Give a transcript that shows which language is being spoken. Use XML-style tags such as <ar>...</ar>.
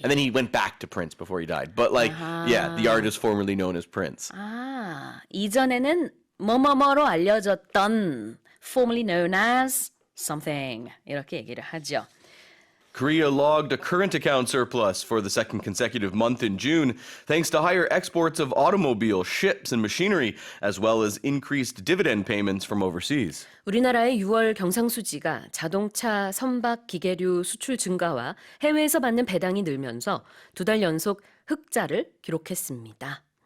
<en>And then he went back to Prince before he died. But the artist formerly known as Prince.</en> <ko>이전에는 뭐뭐뭐로 알려졌던</ko> <en>formerly known as something</en> <ko>이렇게 얘기를 하죠.</ko> <en>Korea logged a current account surplus for the second consecutive month in June, thanks to higher exports of automobiles, ships, and machinery, as well as increased dividend payments from overseas.</en> <ko>우리나라의 6월 경상수지가 자동차, 선박, 기계류 수출 증가와 해외에서 받는 배당이 늘면서 두 달 연속 흑자를 기록했습니다.</ko>